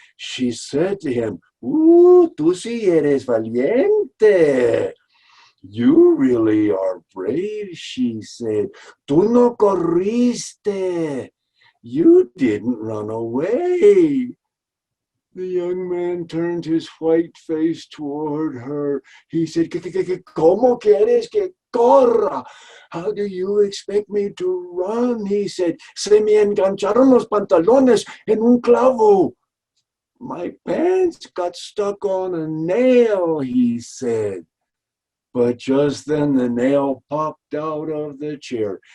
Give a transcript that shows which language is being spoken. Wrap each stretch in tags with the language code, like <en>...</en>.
<en>She said to him, tú sí eres valiente. You really are brave, she said. Tú no corriste. You didn't run away. The young man turned his white face toward her.</en> <es>He said, ¿Cómo quieres que corra?</es> <en>How do you expect me to run? He said, se me engancharon los pantalones en un clavo. My pants got stuck on a nail, he said. But just then the nail popped out of the chair.</en>